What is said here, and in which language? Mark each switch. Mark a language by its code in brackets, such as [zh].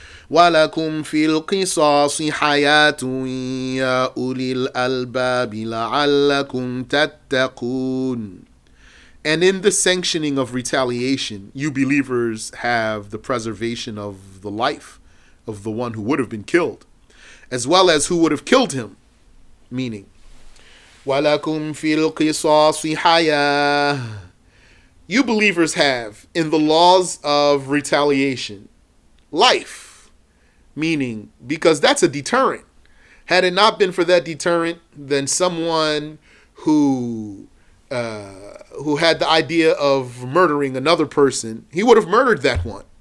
[ar] وَلَكُمْ فِي الْقِصَاصِ حَيَاةٌ يَا أُولِي الْأَلْبَابِ لَعَلَّكُمْ تَتَّقُونَ. [en] And in the sanctioning of retaliation, you believers have the preservation of the life of the one who would have been killed, as well as who would have killed him. Meaning, [ar] وَلَكُمْ فِي الْقِصَاصِ حَيَاةٌ. [en] You believers have, in the laws of retaliation, life. Meaning, because that's a deterrent. Had it not been for that deterrent, then someone who had the idea of murdering another person, he would have murdered that one.